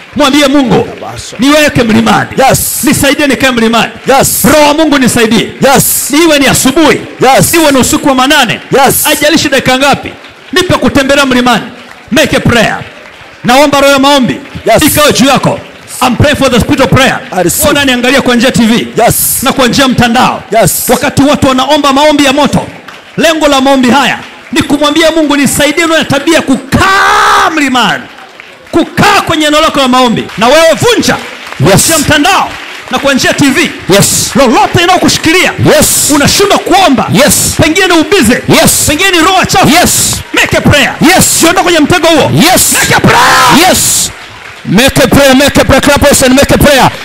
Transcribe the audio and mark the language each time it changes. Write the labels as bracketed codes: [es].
[sw] Mwambie Mungu, niweke mlimani. Nisaidie nikae mlimani. Roho wa Mungu nisaidie. Niwe ni asubuhi. Niwe ni usiku wa manane. Haijalishi dakika ngapi. Nipe kutembea mlimani. [en] Make a prayer. [sw] Naomba roho ya maombi ikawe juu yako. [en] I'm praying for the spirit of prayer. [sw] Ona niangalia kwa njia TV na kwa njia mtandao. Wakati watu wanaomba maombi ya moto, lengo la maombi haya ni kumwambia Mungu, nisaidie na tabia kukaa mlimani, kukaa kwenye eneo lako la maombi. Na wewe vunja kwa njia mtandao na kwa njia TV. Lolote inayokushikilia unashindwa kuomba. Pengine ni ubize. Pengine ni roho chafu. [en] Make a prayer. [sw] Siondoka kwenye mtego huo. [en] Make a prayer. Make a prayer, make a prayer, clap and make a prayer.